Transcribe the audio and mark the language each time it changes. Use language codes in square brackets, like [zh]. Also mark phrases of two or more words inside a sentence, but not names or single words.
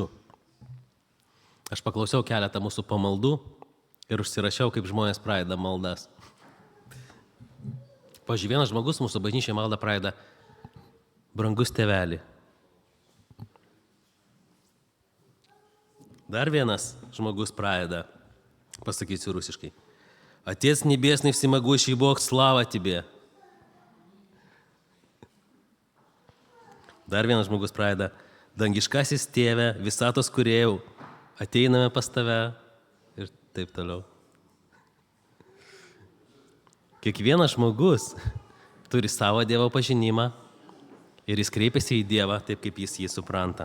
[lt] Aš paklausiau keletą mūsų pamaldų ir užsirašiau, kaip žmonės pradeda maldas. Pavyzdžiui, vienas žmogus mūsų bažnyčiai maldą pradeda: brangus tėveli. Dar vienas žmogus pradeda, pasakysiu rusiškai: [ru] Отец небесный, всемогущий Бог, слава тебе. [lt] Dar vienas žmogus pradeda, dangiškasis tėve, visatos kūrėjau, ateiname pas tave ir taip toliau. Kiekvienas žmogus turi savo Dievo pažinimą ir jis kreipiasi į Dievą taip, kaip jis jį supranta.